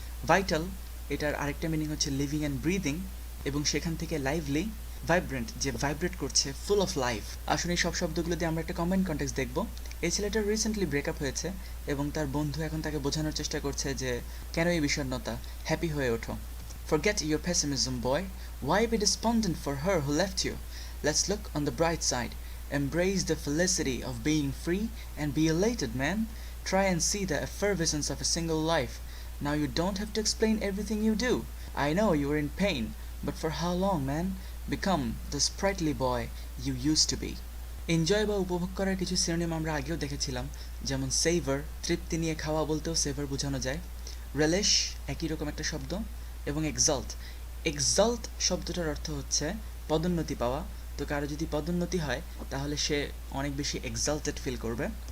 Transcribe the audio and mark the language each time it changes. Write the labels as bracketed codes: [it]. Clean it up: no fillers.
[bn] Vital, এটার আরেকটা meaning হচ্ছে লিভিং অ্যান্ড ব্রিদিং, এবং সেখান থেকে লাইভলি। ভাইব্রেন্ট, যে ভাইব্রেট করছে, ফুল অফ লাইফ। আসলে এই সব শব্দগুলো দিয়ে আমরা একটা কম্বাইন্ড কনটেক্সট দেখব। এই ছেলেটার রিসেন্টলি ব্রেকআপ হয়েছে এবং তার বন্ধু এখন তাকে বোঝানোর চেষ্টা করছে যে কেন এই বিষণ্ণতা, হ্যাপি হয়ে ওঠো। [en] Forget your pessimism, boy. Why be despondent for her who left you? Let's look on the bright side. Embrace the felicity of being free and be elated, man. Try and see the effervescence of a single life. Now you don't have to explain everything you do. I know you are in pain, but for how long, man? Become the sprightly boy you used to be. [bn] Enjoy বা উপভোগ করার কিছু synonym আমরা আগেও দেখেছিলাম, যেমন সেভার, তৃপ্তি নিয়ে খাওয়া বলতেও সেভার বোঝানো যায়। রেলিশ, একই রকম একটা শব্দ। এবং এক্সাল্ট, এক্সাল্ট শব্দটার অর্থ হচ্ছে পদোন্নতি পাওয়া। তো কারো যদি পদোন্নতি হয় তাহলে সে অনেক বেশি এক্সাল্টেড ফিল করবে।